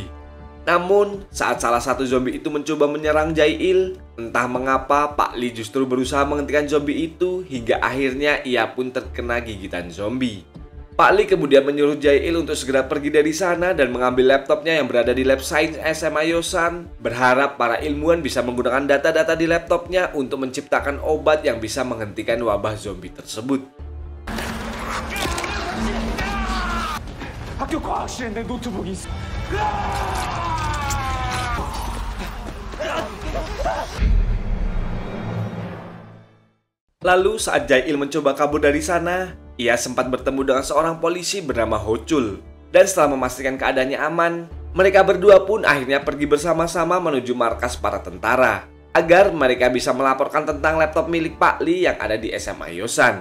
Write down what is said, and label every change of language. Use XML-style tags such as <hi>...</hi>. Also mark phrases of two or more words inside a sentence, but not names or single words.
<id>Namun, saat salah satu zombie itu mencoba menyerang Jae-il, entah mengapa Pak Lee justru berusaha menghentikan zombie itu hingga akhirnya ia pun terkena gigitan zombie. Pak Lee kemudian menyuruh Jae-il untuk segera pergi dari sana dan mengambil laptopnya yang berada di lab sains SMA Yosan, berharap para ilmuwan bisa menggunakan data-data di laptopnya untuk menciptakan obat yang bisa menghentikan wabah zombie tersebut.</id> <ko>학교 과학실에 내 노트북이 있어.</ko> <id>Lalu saat Jae-il mencoba kabur dari sana, ia sempat bertemu dengan seorang polisi bernama Ho-chul. Dan setelah memastikan keadaannya aman, mereka berdua pun akhirnya pergi bersama-sama menuju markas para tentara agar mereka bisa melaporkan tentang laptop milik Pak Lee yang ada di SMA Yosan.</id>